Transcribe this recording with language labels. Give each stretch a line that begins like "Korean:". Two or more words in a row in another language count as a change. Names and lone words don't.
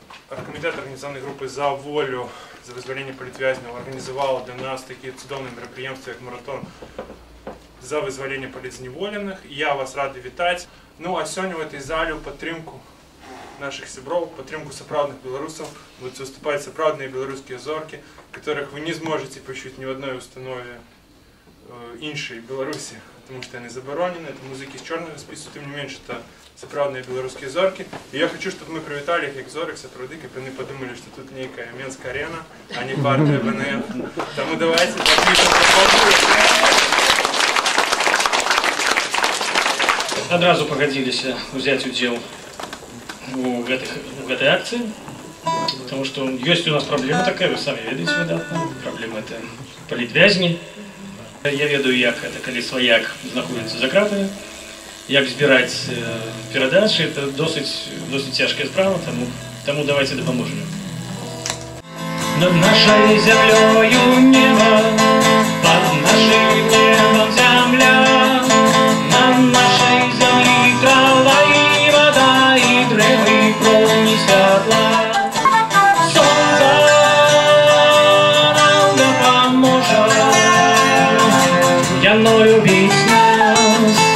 Ukrainian: Комітет організаційної групи «За волю», за визволення політв'язнів організував для нас такі чудові мероприємства, як маратон за визволення політзневолених. І я вас радий вітати.
Russian: Ну а сьогодні в цій залі в підтримку наших сябров, підтримку сапраўдных белорусов будут выступать сапраўдные белорусские зорки, которых вы не сможете почуть ни в одной установе іншої Беларуси, потому что они заборонены. Это музыки с черного списку, тем не меньше, это сапраўдные белорусские зорки. И я хочу, чтобы мы привітали их как зорок, сапраўды, как они подумали, что тут некая Менская арена, а не партия БНФ. Тому давайте подпишем.
Belarusian: Адразу пагадзіліся ўзяць удзел у гэтай акцыі,
Russian: потому что
Belarusian: ёсць у нас праблема такая, вы самі ведаеце выдатна. Праблема это палітвязні. Я ведаю, як это, калі сваяк знаходзіцца за кратамі, як збіраць перадачы, это досыць цяжкая справа, таму давайте дапаможем. Над нашай зямлёю неба,
Russian: под нашим небом земля, на нашей
Belarusian: землі трава і вода, і дрэвы, промні святла. Сонца нам дапаможа, яно любіць нас.